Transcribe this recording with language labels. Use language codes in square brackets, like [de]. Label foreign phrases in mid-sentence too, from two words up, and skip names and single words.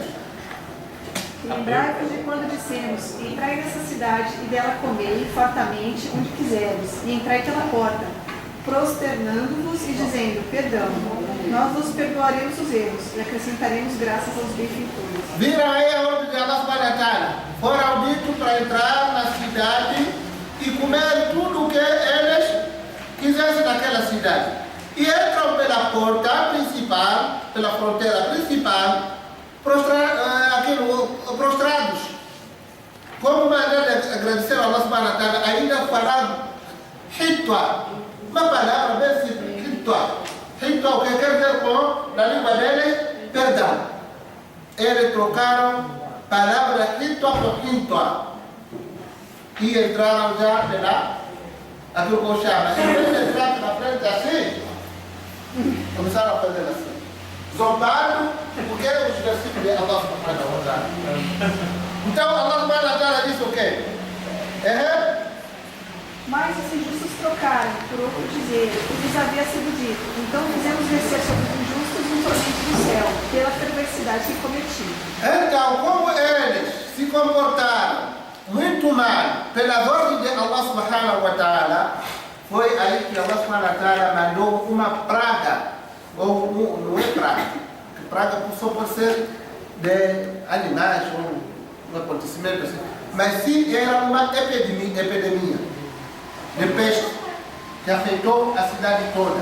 [pt] Lembrai-vos de quando dissemos, entrai nessa cidade e dela comei fartamente onde quiseres, e entrai pela porta, prosternando-vos e dizendo, perdão, nós vos perdoaremos os erros e acrescentaremos graças aos benfeitores. Viram aí a ordem de [ar] الله سبحانه وتعالى. [pt] Foram ditos para entrar na cidade e comer tudo o que ele cidade. E entram pela porta principal, pela fronteira principal, prostrados. Como maneira de agradecer a [ar] الله سبحانه وتعالى, [pt] ainda falaram hitwa, uma palavra bem simples, hitwa. Hitwa, o que quer dizer com, na língua deles, perdão. Eles trocaram palavra hitwa por hitwa. E entraram já pela, aquilo que eu chamo, em vez de entrar na frente assim, começaram a fazer assim. Zombado, porque os versículos de [ar] الله سبحانه وتعالى. [pt] Então [ar] الله سبحانه وتعالى [pt] disse o quê? Mas os injustos trocaram por outro dizer, o que lhes havia sido dito. Então fizemos descer sobre os injustos um tormento do céu, pela perversidade que cometiam. Então, como eles se comportaram muito mal pela ordem de [ar] الله سبحانه وتعالى, [pt] foi aí que [ar] الله سبحانه وتعالى [pt] mandou uma praga, ou não é praga, praga só pode ser de animais, ou um acontecimento assim, mas sim era uma epidemia de peste que afetou a cidade toda.